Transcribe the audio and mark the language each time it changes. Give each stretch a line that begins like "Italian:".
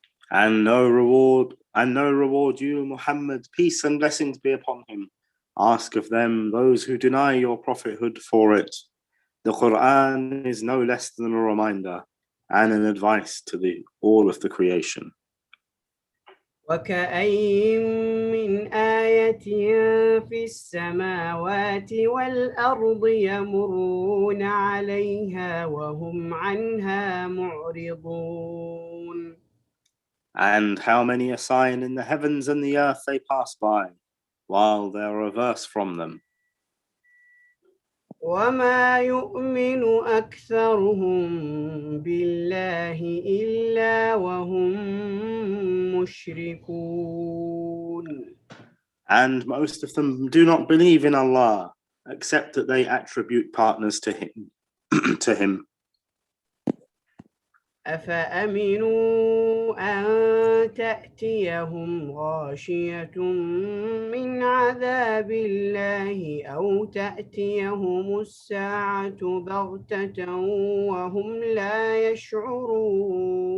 English: And no reward you, Muhammad, peace and blessings be upon him. Ask of them, those who deny your prophethood, for it. The Qur'an is no less than a reminder and an advice to all of the creation.
Arabic: وكأين من آية في السماوات والأرض يمرون عليها وهم عنها معرضون.
English: And how many a sign in the heavens and the earth they pass by, while they are averse from them.
Arabic: وما يؤمن أكثرهم بالله إلا وهم مشركون.
English: And most of them do not believe in Allah, except that they attribute partners to him.
Arabic: أفأمنوا أن تأتيهم غاشية من عذاب الله أو تأتيهم الساعة بغتة وهم لا يشعرون.